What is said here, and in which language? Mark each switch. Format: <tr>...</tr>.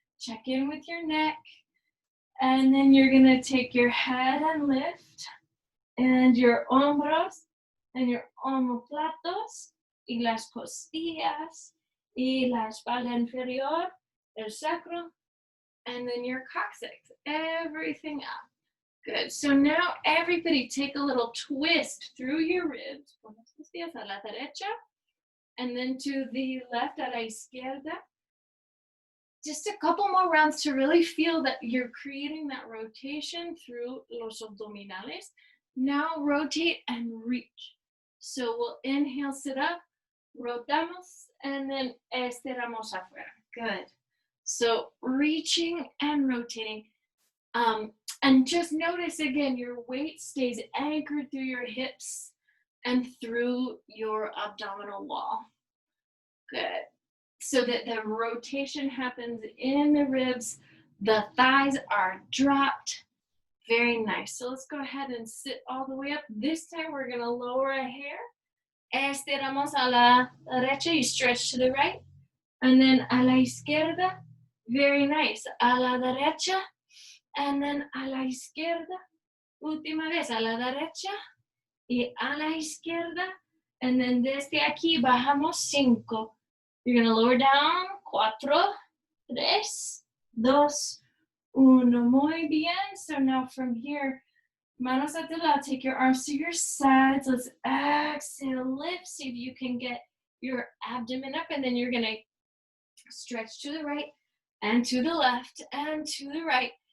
<en>Check in with your neck. And then you're going to take your head and lift, and your hombros, and your omoplatos,</en> <es>y las costillas, y la espalda inferior, el sacro,</es> <en>and then your coccyx. Everything up. Good. So now everybody take a little twist through your ribs.</en> <es>Pon los pies a la derecha</es> <en>and then to the left,</en> <es>a la izquierda.</es> <en>Just a couple more rounds to really feel that you're creating that rotation through los abdominales. Now rotate and reach. So we'll inhale, sit up,</en> <es>rotamos,</es> <en>and then</en> <es>estiramos afuera.</es> <en>Good. So reaching and rotating. And just notice again, your weight stays anchored through your hips and through your abdominal wall. Good. So that the rotation happens in the ribs, the thighs are dropped. Very nice. So let's go ahead and sit all the way up. This time we're going to lower a hair.</en> <es>Estiramos a la derecha,</es> <en>you stretch to the right. And then</en> <es>a la izquierda.</es> <en>Very nice.</en> <es>A la derecha.</es> <en>And then</en> <es>a la izquierda. Última vez, a la derecha. Y a la izquierda.</es> <en>And then</en> <es>desde aquí bajamos 5.</es> <en>You're going to lower down.</en> <es>4, 3, 2, 1. Muy bien.</es> <en>So now from here,</en> <es>manos a tu lado.</es> <en>Take your arms to your sides. Let's exhale, lift. See if you can get your abdomen up. And then you're going to stretch to the right and to the left and to the right.</en>